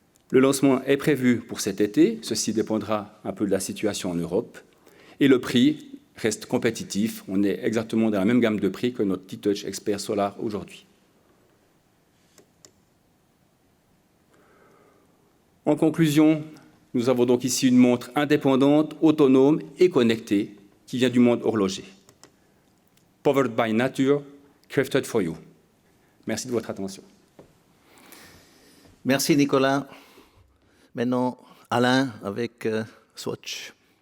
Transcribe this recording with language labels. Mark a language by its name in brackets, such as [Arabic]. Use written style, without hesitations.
[French] Le lancement est prévu pour cet été, ceci dépendra un peu de la situation en Europe, et le prix reste compétitif, on est exactement dans la même gamme de prix que notre T-Touch Expert Solar aujourd'hui. En conclusion, nous avons donc ici une montre indépendante, autonome et connectée qui vient du monde horloger. [English] Powered by nature, crafted for you. [French] Merci de votre attention. Merci Nicolas. Maintenant, Alain avec Swatch.